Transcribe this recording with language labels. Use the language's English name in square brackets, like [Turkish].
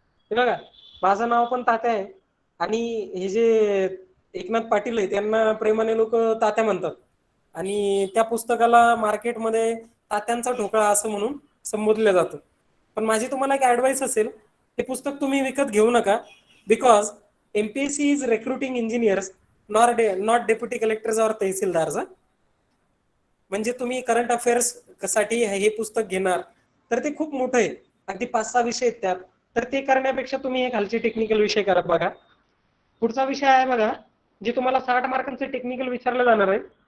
[Marathi] हे बघा माझं नाव पण तात्या आहे आणि हे जे एकनाथ पाटील आहे त्यांना प्रेमाने लोक तात्या म्हणतात आणि त्या पुस्तकाला मार्केटमध्ये तात्यांचा ढोकळा असं म्हणून संबोधलं जातं. पण माझी तुम्हाला एक ऍडवाइस असेल, हे पुस्तक तुम्ही विकत घेऊ नका. [English] Because MPSC is recruiting engineers not deputy collectors और तहसीलदार. [Marathi] म्हणजे तुम्ही करंट अफेअर्स साठी हे पुस्तक घेणार तर ते खूप मोठं आहे, अगदी 5-6 विषय आहेत त्यात. तर ते करण्यापेक्षा तुम्ही हे खालचे टेक्निकल विषय करा. बघा पुढचा विषय आहे बघा जे तुम्हाला 60 मार्कांचे टेक्निकल विचारलं जाणार आहे.